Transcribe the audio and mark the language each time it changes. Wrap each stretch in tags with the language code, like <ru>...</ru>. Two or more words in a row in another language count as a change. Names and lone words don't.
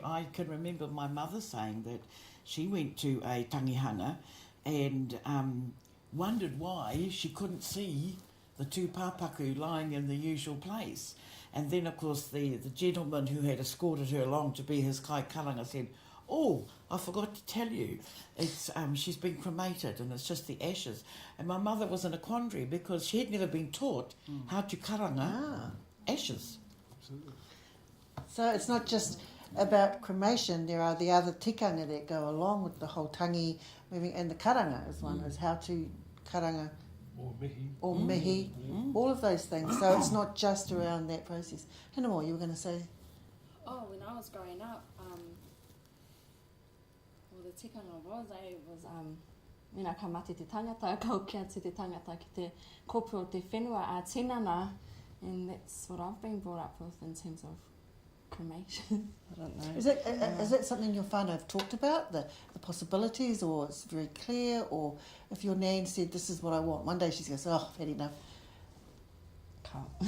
<en>I can remember my mother saying that she went to a tangihanga and wondered why she couldn't see the tūpāpaku lying in the usual place. And then, of course, the gentleman who had escorted her along to be his</en> <mi>kai karanga</mi> <en>said, "Oh, I forgot to tell you, it's she's been cremated and it's just the ashes." And my mother was in a quandary because she had never been taught how to karanga ashes. Absolutely. So it's not just about cremation, there are the other tikanga that go along with the whole tangi moving, and the karanga is one, is how to karanga or mihi, all of those things. So it's not just around that process. Hinamo, you were going to say? Oh, when I was growing up, the tikanga was</en> <mi>mena ka mate te tangata, kau kia te tangata ki te kopu o te whenua a tinana,</mi> <en>and that's what I've been brought up with in terms of cremation. I don't know. Is it something your whānau have talked about, the possibilities, or it's very clear, or if your nan said, this is what I want, one day she goes, oh, I've had enough. Can't.</en>